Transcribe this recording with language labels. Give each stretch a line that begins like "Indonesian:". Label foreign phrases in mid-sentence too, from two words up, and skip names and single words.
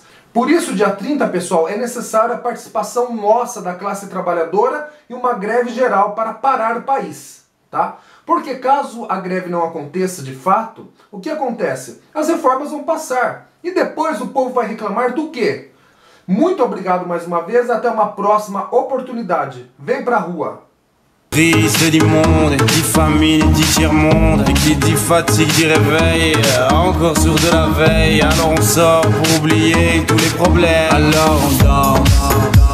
Portuguese: Por isso, dia 30, pessoal, é necessária a participação nossa da classe trabalhadora e uma greve geral para parar o país, tá? Porque caso a greve não aconteça de fato, o que acontece? As reformas vão passar. E depois o povo vai reclamar do quê? Muito obrigado mais uma vez, até uma próxima oportunidade. Vem pra rua!
French: Triste dit monde, dit famine, dit tiers-monde, qui dit fatigue, dit réveil, encore sourd de la veille, alors on sort pour oublier tous les problèmes, alors on dort.